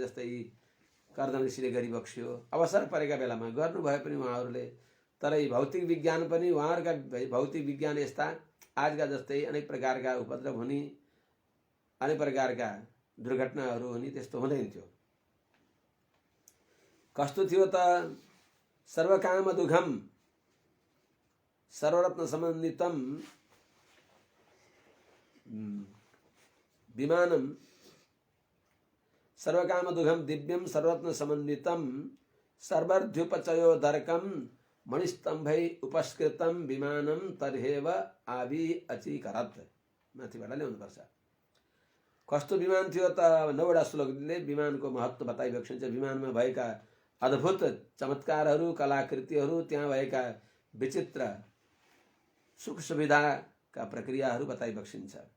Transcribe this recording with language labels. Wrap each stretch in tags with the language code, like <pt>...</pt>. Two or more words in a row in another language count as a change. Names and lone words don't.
<ne>जस्तै कर्दम ऋषिले गरिबक्स्यो, अवसर परेका बेलामा गर्नुभयो पनि उहाँहरूले। तर भौतिक विज्ञान पनि उहाँहरूका भौतिक विज्ञान यस्ता आजका जस्तै अनेक प्रकारका उपद्रव हुने, अनेक प्रकारका दुर्घटनाहरू हुने, त्यस्तो हुँदैन थियो। कस्तो थियो त?</ne> <sa>सर्वकाम दुघम सर्वरत्न समन्वितम विमानम सर्वकाम दुघम दिव्यम सर्वरत्न समन्वितम सर्वर्ध्युपचयोदर्कम मणिस्तंभै उपस्कृतम विमानम तर्हेव आवि अचीकरत।</sa> <ne>माथिबाट ल्याउनुपर्छ। कस्तो विमान थियो त? 9वटा श्लोकले विमानको महत्त्व बताइबक्सिन्छ। विमानमा भएका अद्भुत चमत्कारहरू, कलाकृतिहरू, त्यहाँ भएका विचित्र सुख सुविधाका प्रक्रियाहरू बताइबक्सिन्छ।</ne>